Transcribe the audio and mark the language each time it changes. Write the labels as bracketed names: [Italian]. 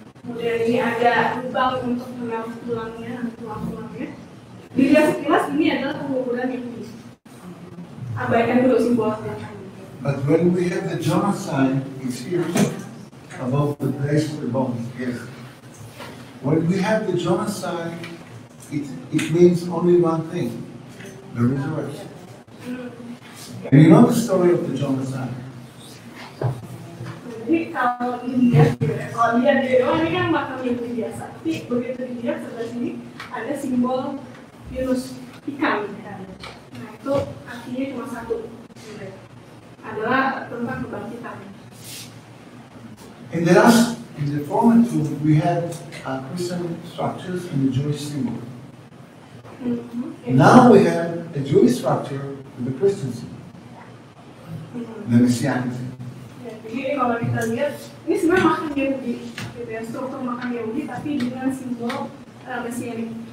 [Indonesian] Kemudian ini ada lubang untuk menaruh tulangnya, tulang-tulangnya. Dilihat sekilas ini adalah penguburan Yahudi. Abaikan dulu simbol yang tadi. [English] But when we have the Jonah sign, it's here above the place for the bones. Yes. When we have the Jonah sign, it means only one thing: the resurrection. And you know the story of the Jonah sign. [Indonesian] Jadi kalau dilihat, kalau lihat di bawah ini kan makam Yahudi biasa. Tapi begitu dilihat sebelah sini ada simbol Yunus ikan. Nah itu artinya cuma satu, adalah tentang kebangkitan. [English] In the former tomb, we had Christian structures and the Jewish symbol. Now we have a Jewish structure with the Christian symbol, the Messianic symbol. [Indonesian] Jadi kalau kita lihat, ini sebenarnya makam Yahudi, gitu ya, struktur makam Yahudi, tapi dengan simbol Messianic.